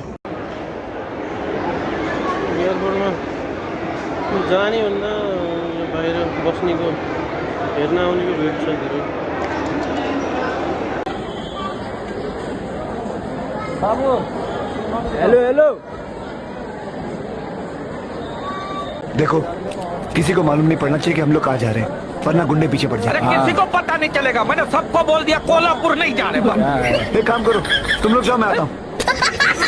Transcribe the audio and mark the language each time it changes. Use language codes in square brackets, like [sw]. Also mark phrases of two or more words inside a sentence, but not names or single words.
[ne] जानी वरना बाहिर बस्नेको हेर्न आउनेको भेट छ धेरै। बाबु [en] Hello hello. [hi] देखो किसी को मालूम नहीं पड़ना चाहिए कि हम लोग कहाँ जा रहे हैं, वरना गुंडे पीछे पड़ जाए। अरे किसी को पता नहीं चलेगा, मैंने सबको बोल दिया कोल्हापुर नहीं जा रहे। एक काम करो, तुम लोग जाओ, मैं आता हूँ।